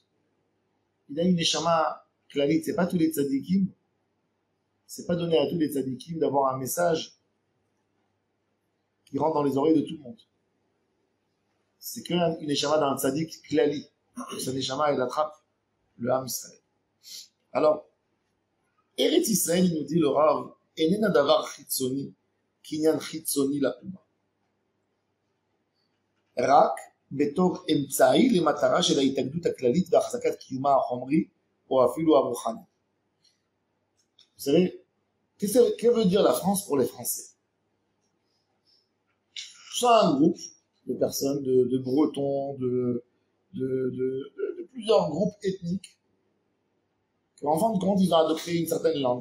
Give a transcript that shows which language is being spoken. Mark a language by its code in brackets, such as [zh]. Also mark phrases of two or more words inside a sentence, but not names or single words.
[fr] Il a une [he] נשמה כללית, [fr] c'est pas tous les tzadikim, c'est pas donné à tous les tzadikim d'avoir un message qui rentre dans les oreilles de tout le monde. C'est qu'une neshama d'un [he] צדיק כללי. [fr] Sa neshama, elle attrape le [he] עם ישראל. [fr] Alors, Eretz Israël, il nous dit le Rav, [he] איננה דבר חיצוני, קניין חיצוני לאומה. Rak, בתור אמצעי למטרה של ההתאגדות הכללית והחזקת קיומה החומרי או אפילו הרוחני. [fr] Vous savez, que veut dire la France pour les Français? C'est un groupe de personnes, de Bretons, de plusieurs groupes ethniques qui, en fin de compte, ils ont adopté une certaine langue.